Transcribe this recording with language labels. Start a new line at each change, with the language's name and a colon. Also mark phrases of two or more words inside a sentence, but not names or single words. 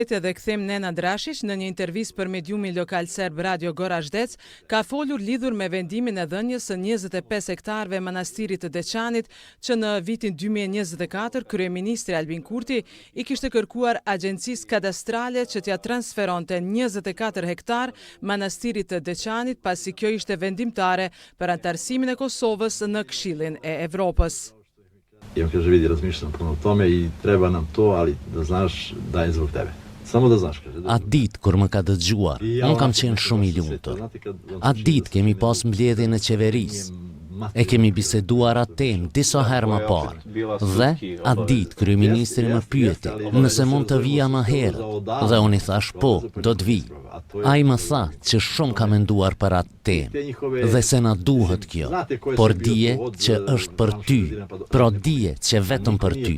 Albanian: Dhe kthejmë Nenad Rashić në një intervistë për mediumin lokal serb Radio Gorazdec, ka folur lidhur me vendimin e dhënies së 25 hektarëve manastirit të Deçanit, që në vitin 2024 kryeministri Albin Kurti i kishte kërkuar agjencisë kadastrale që t'ia transferonte 24 hektar manastirit të Deçanit, pasi kjo ishte vendimtare për antarësimin e Kosovës në Këshillin e Evropës.
Serbian: Kaže, vidi, razmišljam puno o tome i treba nam to, ali da znaš da je zbog tebe. Samo da znaš, kaže.
Albanian: Atë ditë kur më ka dëgjuar, unë kam qenë shumë i lumtur. Atë ditë kemi pas mbledhjen e qeverisë. E kemi biseduar atë temë disa herë më parë. Dhe atë ditë kryeministri më pyeti nëse mund të vija më herët. Dhe unë i thash po, do të vij. Ai më tha që shumë ka menduar për atë temë dhe se na duhet kjo, por dije që është për ty, pra dije që vetëm për ty.